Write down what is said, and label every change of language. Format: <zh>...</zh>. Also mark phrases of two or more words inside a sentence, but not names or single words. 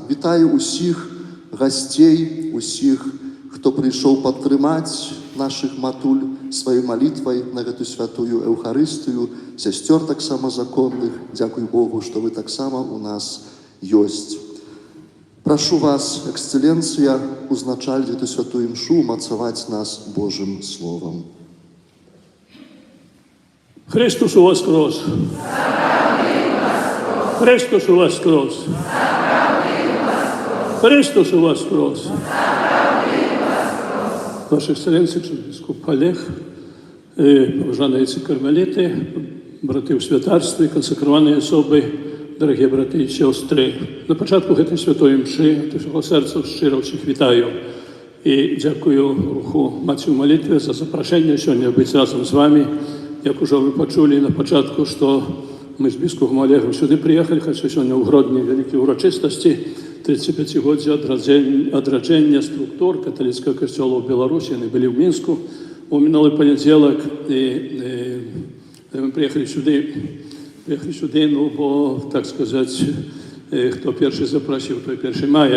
<be>Вітаю усіх гасцей, усіх, хто прыйшоў падтрымаць нашых матуль сваёй малітвай на гэту святую Еўхарыстыю, сясцёр таксама законных. Дзякуй Богу, што вы таксама у нас ёсць. Прашу вас, эксцэленцыя, узначальніць гэту святую імшу, умацаваць нас Божым Словам. Христос воскрес! Христос воскрес! Христос воскрес!</be> <uk>Ваша Эксцеленція, біскуп Олег, поважані кармеліти, брати у святарстві, консекровані особи, дорогі брати і сестри. На початку цієї святої мші, від всього серця щиро всіх вітаю і дякую руху Маці в молитві за запрошення сьогодні бути разом з вами. Як уже ви почули на початку, що ми з біскупом Олегом сюди приїхали, хоча сьогодні у Гродні великі урочистості,</uk> <be>35-годзе адраджэння структур каталіцкага касцёла ў Беларусі. Яны былі ў Мінску у мінулы панядзелак, і мы приехали сюды, ну, бо, так сказаць, хто першы запрасіў, той першы мае.</be>